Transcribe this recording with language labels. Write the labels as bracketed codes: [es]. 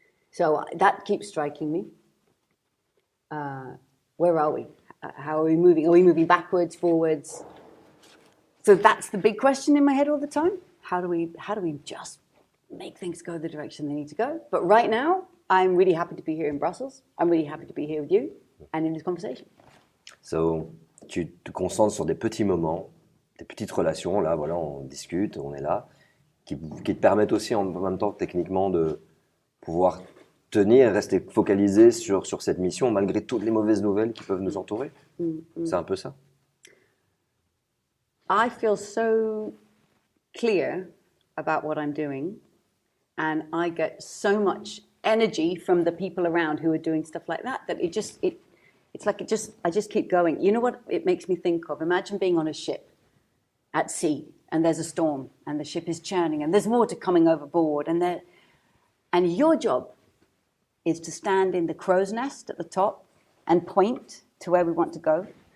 [en] So that keeps striking me. Where are we? How are we moving? Are we moving backwards, forwards? So that's the big question in my head all the time. How do we just make things go the direction they need to go? But right now, I'm really happy to be here in Brussels. I'm really happy to be here with you and in this conversation. [fr] So, tu te concentres sur des petits moments, des petites relations, là, voilà, on discute, on est là, qui te permettent aussi en même temps techniquement de pouvoir tenir et rester focalisé sur cette mission malgré toutes les mauvaises nouvelles qui peuvent nous entourer. C'est un peu ça. [en] I feel so clear about what I'm doing, and I get so much energy from the people around who are doing stuff like that it's like I just keep going. You know what it makes me think of? Imagine being on a ship at sea and there's a storm and the ship is churning and there's water coming overboard and your job is to stand in the crow's nest at the top and point to where we want to go.